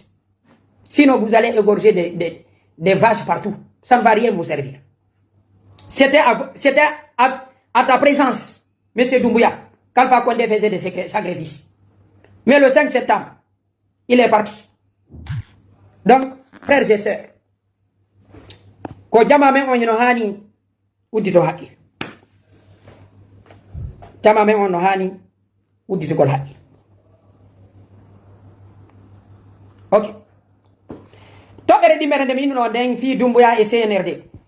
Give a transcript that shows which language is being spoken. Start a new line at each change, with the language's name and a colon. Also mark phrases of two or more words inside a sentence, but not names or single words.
French: Sinon, vous allez égorger des vaches partout. Ça ne va rien vous servir. C'était à ta présence, M. Doumbouya, qu'Alpha Condé faisait des sacrifices. Mais le 5 septembre, il est parti. Donc frères et sœurs,
Fula: ko jama men on no hani uddito haqqi, jama men on no hani udditugol haqqi. Ok, toɓɓere ɗimmere nde mi innuno nden fi Doumbouya e CNRD.